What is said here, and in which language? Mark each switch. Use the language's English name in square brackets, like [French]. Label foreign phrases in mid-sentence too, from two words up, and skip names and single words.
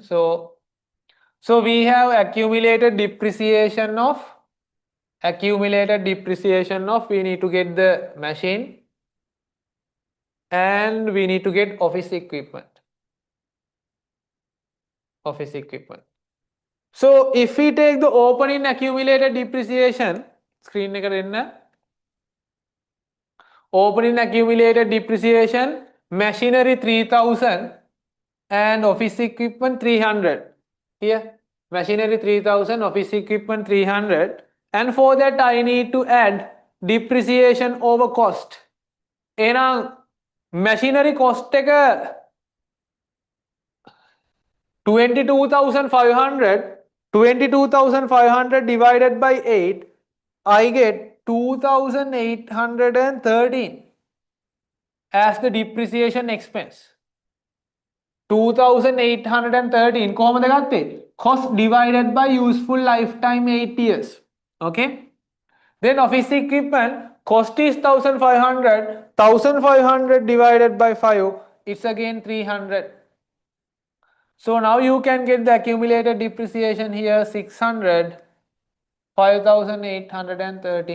[English] So we have accumulated depreciation of we need to get the machine and we need to get office equipment. So if we take the opening accumulated depreciation, screen [Sinhala] එක දෙන්න. [English] Opening accumulated depreciation, machinery 3000 and office equipment 300. Here, machinery 3000, office equipment 300, and for that I need to add depreciation over cost. එහෙනම් machinery cost එක 22,500 divided by 8, I get 2,813 as the depreciation expense. [Sinhala] 2,813 කොහොමද ගත්තේ? [English] Cost divided by useful lifetime 8 years. Okay. Then office equipment cost is 1,500. 1,500 divided by 5, it's again 300. So now you can get the accumulated depreciation here 600, 5,813.